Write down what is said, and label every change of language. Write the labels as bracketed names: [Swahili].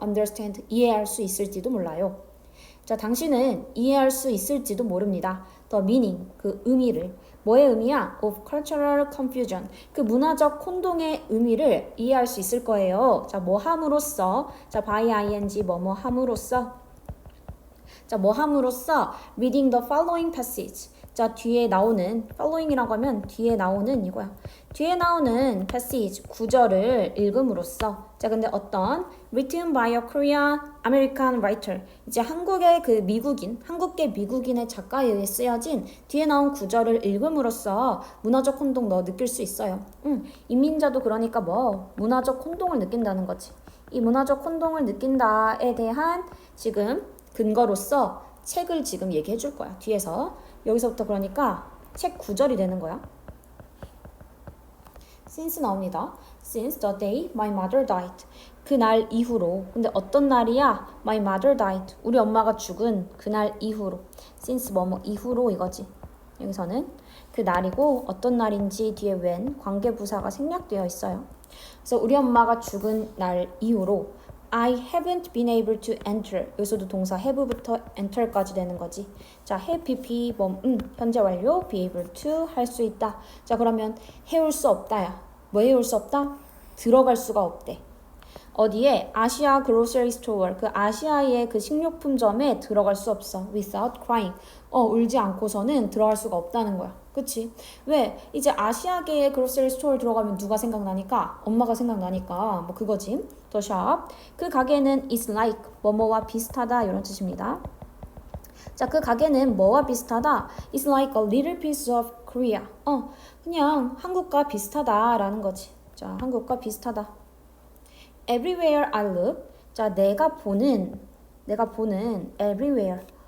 [English] understand, [Korean] 이해할 수 있을지도 몰라요. 자, 당신은 이해할 수 있을지도 모릅니다. [English] The meaning, [Korean] 그 의미를. 뭐의 의미야? [English] Of cultural confusion. [Korean] 그 문화적 혼동의 의미를 이해할 수 있을 거예요. 자, 뭐 함으로써. 자, by ing, 뭐뭐 함으로써. 자, 뭐 함으로써 [English] reading the following passage. [Korean] 자, 뒤에 나오는 following이라고 하면 뒤에 나오는 이거야. 뒤에 나오는 passage 구절을 읽음으로써. 자, 근데 어떤 [English] written by a Korean American writer. [Korean] 이제 한국의 그 한국계 미국인의 작가에 의해 쓰여진 뒤에 나온 구절을 읽음으로써 문화적 혼동 너 느낄 수 있어요. 이민자도 그러니까 문화적 혼동을 느낀다는 거지. 이 문화적 혼동을 느낀다에 대한 지금 근거로서 책을 지금 얘기해 줄 거야. 뒤에서. 여기서부터 그러니까 책 구절이 되는 거야. since 나옵니다. [English] Since the day my mother died. [Korean] 그날 이후로. 근데 어떤 날이야? [English] My mother died. [Korean] 우리 엄마가 죽은 그날 이후로. since 뭐뭐 이후로 이거지. 여기서는 그 날이고 어떤 날인지 뒤에 when 관계부사가 생략되어 있어요. 그래서 우리 엄마가 죽은 날 이후로 [English] I haven't been able to enter. [Korean] 여기서도 동사 have부터 enter까지 되는 거지. 자, have, be, 현재 완료, be able to, 할 수 있다. 자, 그러면 해올 수 없다야. 뭐 해올 수 없다? 들어갈 수가 없대. 어디에? 아시아 [English] grocery store. [Korean] 그 아시아의 그 식료품점에 들어갈 수 없어. [English] without crying. [Korean] 울지 않고서는 들어갈 수가 없다는 거야. 그치? 왜? 이제 아시아계의 grocery store 들어가면 누가 생각나니까? 엄마가 생각나니까. 그거지. [English] The shop. [Korean] 그 가게는 is like. 뭐뭐와 비슷하다. 이런 뜻입니다. 자, 그 가게는 뭐와 비슷하다? [English] is like a little piece of Korea. [Korean] 그냥 한국과 비슷하다라는 거지. 자, 한국과 비슷하다. [English] Everywhere I look. [Korean] 자, 내가 보는 everywhere.